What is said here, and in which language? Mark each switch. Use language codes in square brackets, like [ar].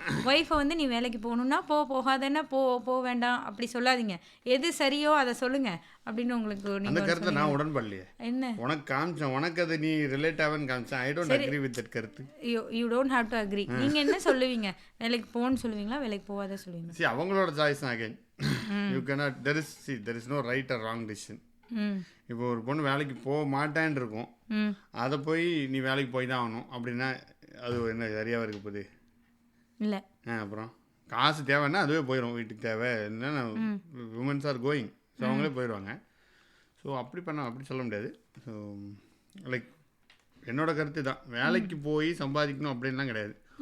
[ta] Wifi வந்து நீ வேலைக்கு போகணுன்னா போகாதன்னா போக வேண்டாம் அப்படி சொல்லாதீங்க. எது சரியோ அதை சொல்லுங்க அப்படின்னு உங்களுக்கு அந்த நீங்கள் கருத்தை நான் உடன்படலையே. என்ன உனக்கு காமிச்சேன், உனக்கு அது நீ ரிலேட் ஆகுன்னு காமிச்சேன். [en] I don't agree with that கருத்து. You don't have to agree. [ta] நீங்கள் என்ன சொல்லுவீங்க? வேலைக்கு போகணும்னு சொல்லுவீங்களா, வேலைக்கு போகாத சொல்லுவீங்க? See, அவங்களோட சாய்ஸ் தான் again. [en] You cannot, there is no right or wrong decision. [ta] இப்போ ஒரு பொண்ணு வேலைக்கு போக மாட்டேன்னு இருக்கும், அதை போய் நீ வேலைக்கு போய் தான் ஆகணும் அப்படின்னா அது என்ன சரியாக இருக்க போகுது? இல்லை. அப்புறம் காசு தேவைன்னா அதுவே போயிடும். வீட்டுக்கு தேவை என்னன்னா [en] womens are going, [ta] ஸோ அவங்களே போயிடுவாங்க. ஸோ அப்படி அப்படி சொல்ல முடியாது. ஸோ லைக் என்னோட கருத்து தான், வேலைக்கு போய் சம்பாதிக்கணும் அப்படின்லாம் கிடையாது.